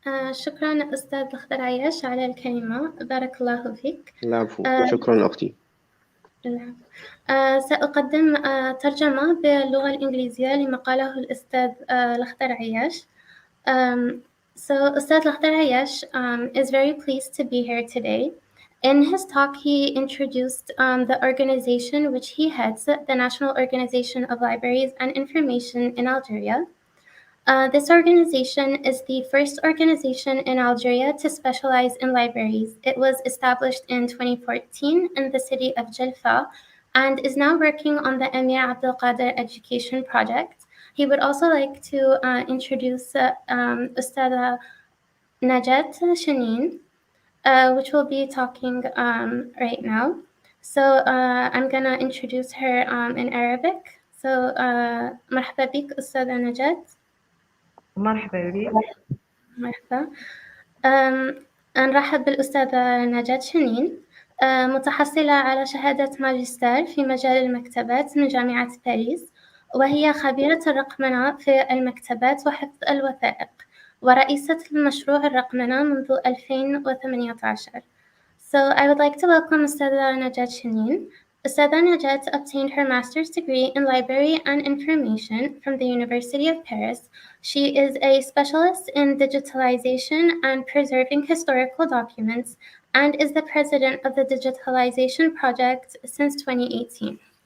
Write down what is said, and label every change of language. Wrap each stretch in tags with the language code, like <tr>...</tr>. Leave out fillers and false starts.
<ar>شكرا أستاذ الخضر عياش على الكلمة، بارك الله فيك. العفو، شكرا أختي. سأقدم ترجمة باللغة الإنجليزية لما قاله الأستاذ الخضر عياش.</ar> <en>So Ustad Lakhdar Ayash is very pleased to be here today. In his talk, he introduced the organization which he heads, the National Organization of Libraries and Information in Algeria. This organization is the first organization in Algeria to specialize in libraries. It was established in 2014 in the city of Jalfa and is now working on the Emir Abdel Qadir Education Project. He would also like to introduce Ustada Najat Shaneen, which will be talking right now. So I'm gonna introduce her in Arabic.</en> <ar>So مرحبا بك أستاذة نجاة. مرحبا بك. مرحبا. نرحب بالأستاذة نجاة شنين، متحصلة على شهادة ماجستير في مجال المكتبات من جامعة باريس، وهي خبيرة الرقمنة في المكتبات وحفظ الوثائق، ورئيسة المشروع الرقمنة منذ 2018.</ar> <en>So I would like to welcome أستاذة نجاة شنين. Ustada Najat obtained her master's degree in library and information from the University of Paris. She is a specialist in digitalization and preserving historical documents and is the president of the digitalization project since 2018.</en>